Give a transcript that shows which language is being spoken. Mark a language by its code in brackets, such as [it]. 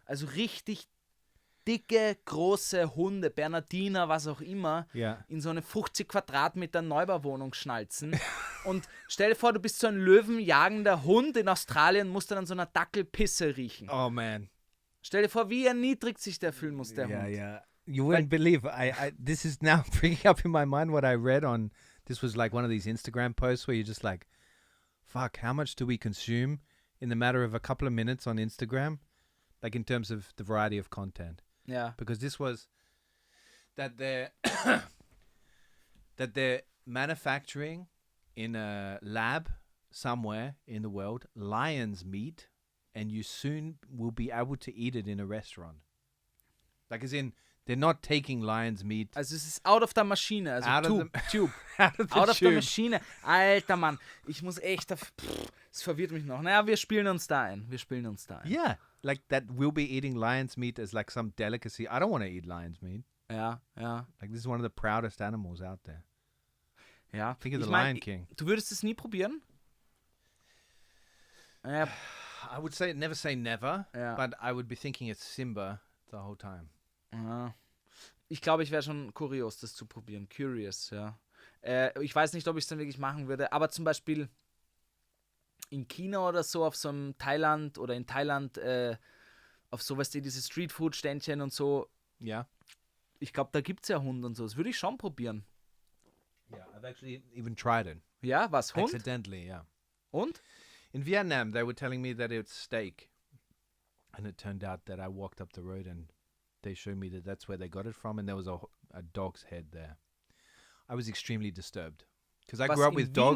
[de] Also richtig dicke, große Hunde, Bernardiner, was auch immer, [en] Yeah. [de] in so eine 50 Quadratmeter Neubauwohnung schnalzen. Und stell dir vor, du bist so ein löwenjagender Hund in Australien, musst dann an so einer Dackelpisse riechen. [en] Oh man. [de] Stell dir vor, wie erniedrigt sich der fühlen muss, der [en] Yeah, [de] Hund. [en] yeah. You wouldn't believe. I this is now bringing up in my mind what I read on. This was like one of these Instagram posts where you're just like, fuck, how much do we consume in the matter of a couple of minutes on Instagram? Like in terms of the variety of content. [de] Ja. [en] Because this was that they're that they're manufacturing in a lab somewhere in the world lion's meat, and you soon will be able to eat it in a restaurant. Like as in, they're not taking lion's meat [de] Also es ist [en] out of the [de] Maschine, also [en] Out of Tube. out of the Out of the tube. [de] Maschine. Alter Mann, ich muss echt, es verwirrt mich noch. Naja, wir spielen uns da ein. [en] Yeah, like that we'll be eating lion's meat as like some delicacy. I don't want to eat lion's meat. [de] Ja. [en] Like this is one of the proudest animals out there. [de] Ja. [en] Think of [de] Ich [en] the [de] mein, [en] Lion King. [de] Du würdest es nie probieren? Ja, [en] I would say never say never, [de] Ja. [en] but I would be thinking it's Simba the whole time. [de] ja. Ich glaube, ich wäre schon kurios, das zu probieren. Curious, ja. Ich weiß nicht, ob ich es dann wirklich machen würde, aber zum Beispiel in China oder so, auf so einem Thailand oder in Thailand, auf sowas, diese Streetfood-Ständchen und so. Ja. Ich glaube, da gibt es ja Hund und so. Das würde ich schon probieren. [en] Yeah, I've actually even tried it. [de] Ja, was? Hund? [en] Accidentally, yeah. [de] Und? [en] In Vietnam, they were telling me that it's steak. And it turned out that I walked up the road and they showed me that that's where they got it from and there was a dog's head there. I was extremely disturbed. Because I grew up with dogs.